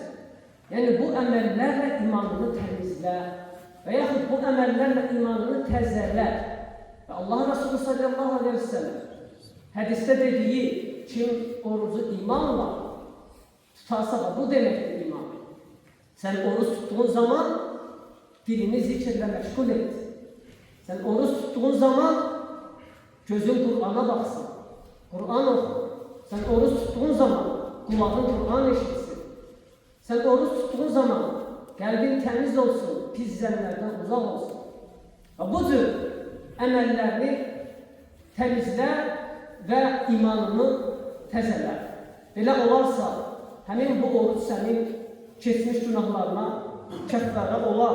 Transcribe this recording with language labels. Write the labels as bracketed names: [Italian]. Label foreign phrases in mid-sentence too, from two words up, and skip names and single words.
[Azerbaijani] Yəni bu əməllərlə imanını təmizlə və yaxud bu əməllərlə imanını təzələ. Və Allah Resulü [Arabic] sallallahu aleyhi ve sellem [Azerbaijani] hədisdə dediyi, kim orucu imanla tutarsa bu deməkdir iman. Sən [Turkish] oruç tuttuğun zaman [Azerbaijani] dilini zikirlə məşğul et. [Turkish] Sən oruç tuttuğun zaman gözün Kur'an'a baksın, Kur'an oku. Sən oruç tuttuğun zaman kulağın Kur'an eşitsin. [Azerbaijani] Sən [Turkish] oruç tuttuğun zaman [Azerbaijani] qəlbin təmiz olsun, pis zənlərdən uzaq olsun. Və bu cür əməllərini təmizlə və imanını təzələr. Belə olarsa, həmin bu oruç sənin keçmiş günahlarına kəffara olar.